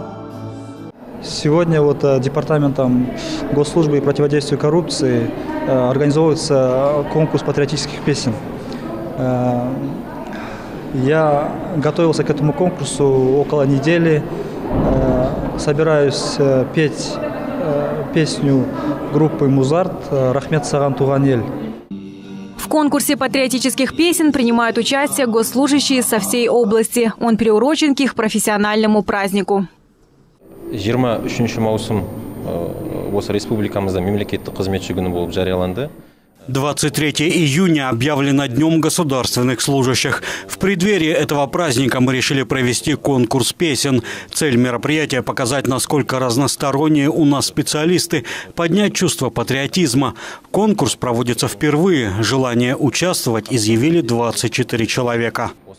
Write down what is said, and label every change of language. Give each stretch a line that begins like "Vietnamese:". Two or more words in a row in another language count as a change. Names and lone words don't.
Russian: Сегодня Департаментом госслужбы и противодействия коррупции организовывается конкурс патриотических песен. Я готовился к этому конкурсу около недели. Собираюсь петь песню группы «Музарт» «Рахмет саган туган ел». В конкурсе патриотических песен принимают участие госслужащие со всей области. Он приурочен к их профессиональному празднику.
Kazakh: 23 маусым осы республикамызда мемлекеттік қызметші күні болып жарияланды.
Russian: 23 июня объявлено Днем государственных служащих. В преддверии этого праздника мы решили провести конкурс песен. Цель мероприятия – показать, насколько разносторонние у нас специалисты, поднять чувство патриотизма. Конкурс проводится впервые. Желание участвовать изъявили 24 человека.